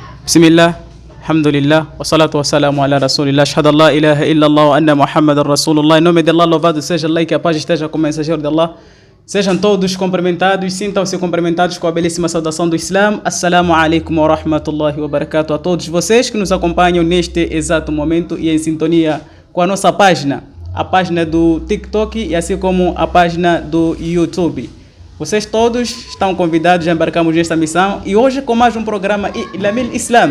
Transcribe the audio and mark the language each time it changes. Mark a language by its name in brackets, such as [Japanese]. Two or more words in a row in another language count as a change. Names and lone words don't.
[Arabic] بسم الله، الحمد لله، والصلاة والسلام على رسول الله، أشهد أن لا إله إلا الله وأن محمدا رسول الله. [Portuguese] Em nome de Allah, louvado seja Allah e que a paz esteja com o mensageiro de Allah. Sejam todos cumprimentados, sintam-se cumprimentados com a belíssima saudação do Islam. [Arabic] السلام عليكم ورحمة الله وبركاته [Portuguese] a todos vocês que nos acompanham neste exato momento e em sintonia com a nossa página, a página do TikTok e assim como a página do YouTube. Vocês todos estão convidados a embarcarmos nesta missão e hoje com mais um programa Ilamil Islam.